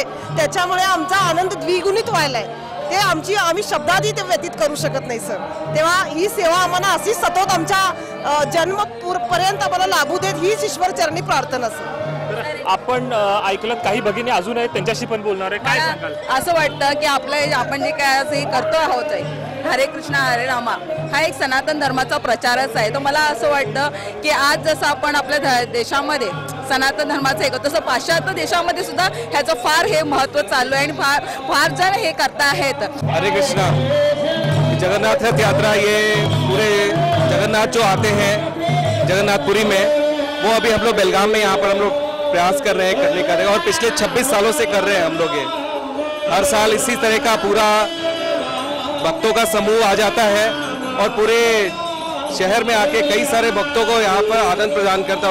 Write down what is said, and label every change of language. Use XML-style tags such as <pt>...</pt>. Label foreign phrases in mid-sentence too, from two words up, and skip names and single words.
<mr>त्याच्यामुळे आमचा आनंद द्विगुणित व्हायला आहे. ते आम्ही शब्दातही ते व्यतीत करू शकत नाही सर. तेव्हा ही सेवा आम्हाला अशीच सतत आमच्या जन्मपर्यंत आम्हाला लाभू देत हीच ईश्वर चरणी प्रार्थना सर. आपण ऐकलं काही भगिनी अजून आहेत, त्यांच्याशी पण बोलणार आहे. काय सांगाल? असं वाटतं की आपण जे काय असं हे करतो आहोत हरे कृष्णा हरे रामा हा एक सनातन धर्माचा प्रचारच आहे. तर मला असं वाटतं की आज जसं आपण आपल्या देशामध्ये सनातन धर्माचं हे करतो तसं पाश्चात्य देशामध्ये सुद्धा ह्याचं फार हे महत्त्व चालू आहे आणि फार जण हे करता आहेत.</mr> <hi>हरे कृष्णा जगन्नाथ रथ यात्रा, ये पूरे जगन्नाथ जो आते हैं जगन्नाथपुरी में, वो अभी हम लोग बेलगाम में यहाँ पर हम लोग प्रयास कर रहे हैं करने का, और पिछले 26 सालों से कर रहे हैं हम लोग ये. हर साल इसी तरह का पूरा भक्तों का समूह आ जाता है और पूरे शहर में आके कई सारे भक्तों को यहाँ पर आनंद प्रदान करता है.</hi>